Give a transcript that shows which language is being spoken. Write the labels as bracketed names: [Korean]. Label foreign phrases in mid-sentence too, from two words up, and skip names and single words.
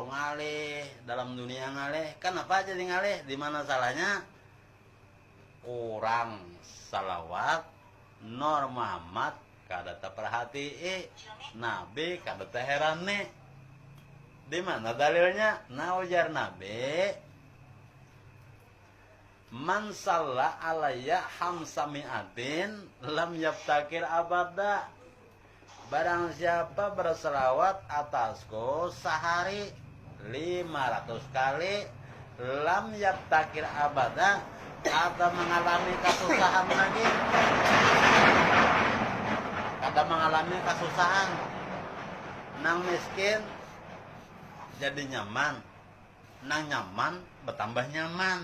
[Banjar] ngalih dalam dunia ngalih kan apa jadi ngalih di mana salahnya kurang salawat Nur Muhammad kada terperhatii Nabi kada terheran nih di mana dalilnya nah ujar Nabi [Arabic] من صلى علي خمسمائة لم يفتقر أبدا. [Indonesian] Barang siapa berselawat atasku sehari 500 kali [Arabic] لم يفتقر أبدا [Indonesian] atau mengalami kesusahan lagi. [Banjar] Kada mengalami kesusahan nang miskin jadi nyaman nang nyaman bertambah nyaman.